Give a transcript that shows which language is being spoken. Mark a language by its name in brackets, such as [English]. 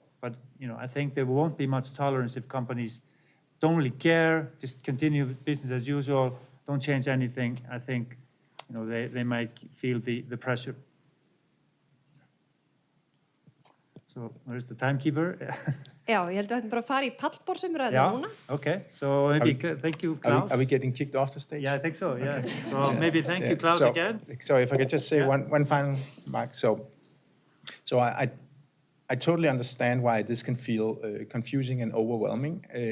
[English] But, I think there won't be much tolerance if companies don't really care, just continue business as usual, don't change anything. I think, they might feel the pressure. So, where's the timekeeper? [Icelandic] Já, ég held að við ættum bara að fara í pallborðsumræðu núna. [English] Okay. So maybe thank you, Klaus. Are we getting kicked off the stage? Yeah, I think so, yeah. So maybe thank you, Klaus, again. So if I could just say one final remark. So I totally understand why this can feel confusing and overwhelming.